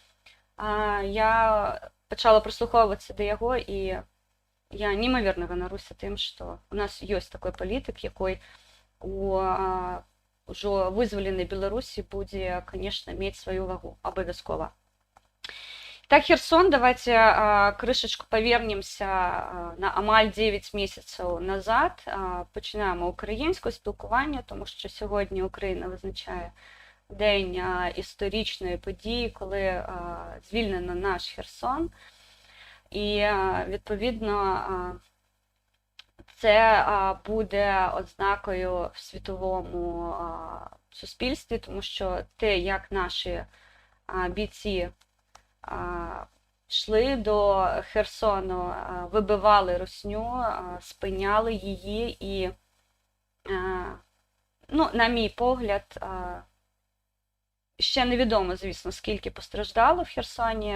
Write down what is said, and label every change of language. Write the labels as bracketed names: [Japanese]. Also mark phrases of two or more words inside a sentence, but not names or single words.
[Belarusian] я пачала прыслухоўвацца да яго, і я немаверна ганаруся тым, што у нас ёсць такой палітык, якой у ўжо вызваленай Беларусі будзе, канешне, мець сваю вагу, абавязкова. Так, Херсон, давайте крышечку павернемся на амаль 9 месяцаў назад. [Ukrainian] Пачинаємо українське спілкування, тому що сьогодні Україна визначає день історичної події, коли звільнено наш Херсон. І, відповідно, це буде ознакою в світовому суспільстві, тому що те, як наші бійці йшли до Херсону, вибивали русню, спиняли її і, на мій погляд, ще невідомо, звісно, скільки постраждало в Херсоні.